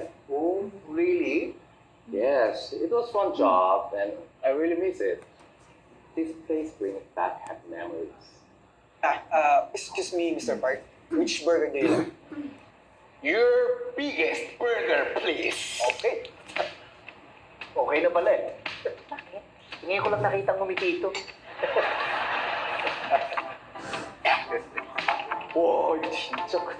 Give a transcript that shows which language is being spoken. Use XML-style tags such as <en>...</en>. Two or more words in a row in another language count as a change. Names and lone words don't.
<en>Oh, really? Yes, it was fun job and I really miss it. This place brings back happy memories. Excuse me, Mr. Park. Which burger do you like? Your biggest burger, please.</en> <tl>Okay. Okay na pala eh. Tingin ko lang nakita ng ngumiti ito.</tl> <ko>와, 이거 진짜 크다.</ko>